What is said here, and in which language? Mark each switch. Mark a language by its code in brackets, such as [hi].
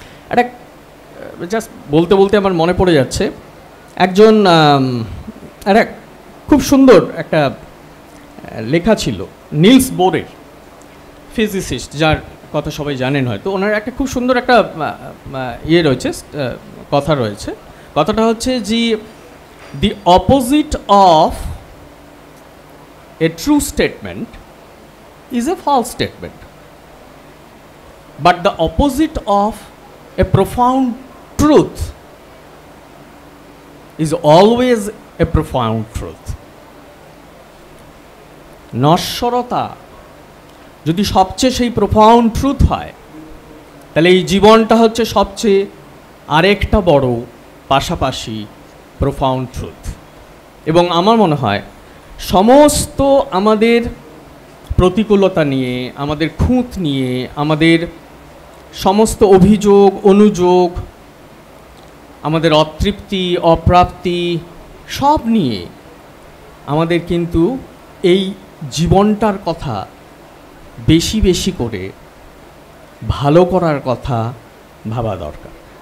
[bn] একটা জাস্ট বলতে বলতে আমার মনে পড়ে যাচ্ছে, একজন একটা খুব সুন্দর একটা লেখা ছিল নিলস বোরের, ফিজিসিস্ট, যার কথা সবাই জানেন হয়তো। ওনার একটা খুব সুন্দর একটা রয়েছে, কথা রয়েছে। কথাটা হচ্ছে যে [en] the opposite of a true statement is a false statement, but the opposite of a profound truth is always a profound truth. [bn] নশ্বরতা যদি সবচেয়ে সেই [en] profound truth [bn] হয়, তাহলে এই জীবনটা হচ্ছে সবচেয়ে আরেকটা বড় পাশাপাশি প্রফাউন্ড ট্রুথ। এবং আমার মনে হয় সমস্ত আমাদের প্রতিকূলতা নিয়ে, আমাদের খুঁত নিয়ে, আমাদের সমস্ত অভিযোগ অনুযোগ, আমাদের অতৃপ্তি অপ্রাপ্তি সব নিয়ে আমাদের কিন্তু এই জীবনটার কথা বেশি বেশি করে ভালো করার কথা ভাবা দরকার।